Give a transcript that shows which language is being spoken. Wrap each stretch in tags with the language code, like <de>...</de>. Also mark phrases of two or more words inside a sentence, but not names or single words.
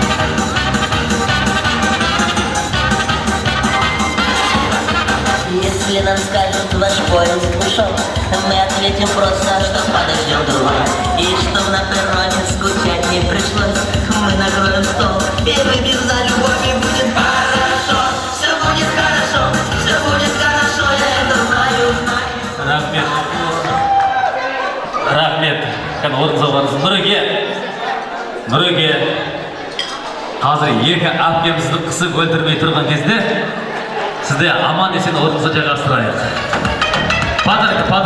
<ru>Если Если нам скажут, ваш поезд ушел, мы ответим просто, что подождем другой. И чтоб на перроне скучать не пришлось, мы накроем стол и выпьем за любовь, и будет хорошо. Все будет хорошо, все будет хорошо, я это знаю.</ru> <kk>Рахмет. Рахмет. Kan орныңызға барыңыз. Нұреке. Қазір екі әпкемізді қысып өлтірмей тұрған кезде сізде аман есен орныңызға жайғастырайық.</kk> <ru>Подарка.</ru>